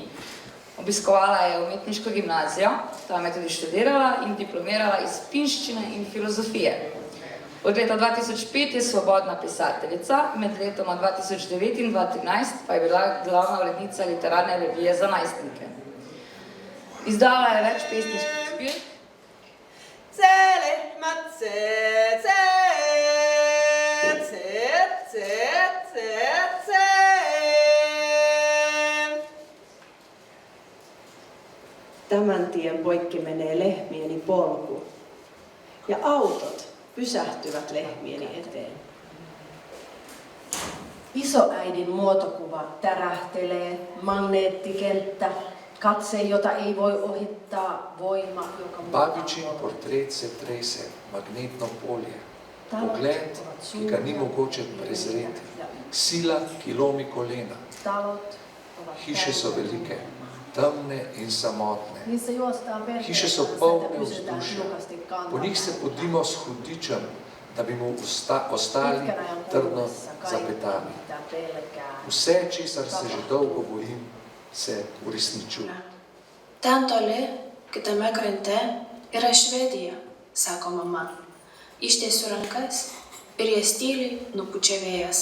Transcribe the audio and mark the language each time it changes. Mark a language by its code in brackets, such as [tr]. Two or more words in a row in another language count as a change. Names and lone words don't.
[sl] Obiskovala je umetniško gimnazijo, tam je tudi študirala in diplomirala iz finščine in filozofije. Od leta 2005 je svobodna pisateljica, med letoma 2009 in 2013 pa je bila glavna urednica literarne revije za najstnike. Izdala je več pesniških zbirk. [fi] Tämän tien poikki menee lehmieni polku ja autot pysähtyvät lehmieni eteen. Isoäidin muotokuva tärähtelee, magneettikenttä, katse, jota ei voi ohittaa, voima, joka... [sl] Babičin portret se trese, magnetno polje, pogled, ki ga ni mogoče prezreti, sila, ki lomi kolena. Hiše so velike, temne in samotne. Hiše so polne vzdušja. Po njih se podimo s hudičem, da bi mu ostali trdno zapetani. Vse, česar se že dolgo bojim, se uresničuje. [lt] Ten toli, kitame krante, yra Švedija, sako mama. Ištiesiu rankas ir jas tyliai nupučia vėjas.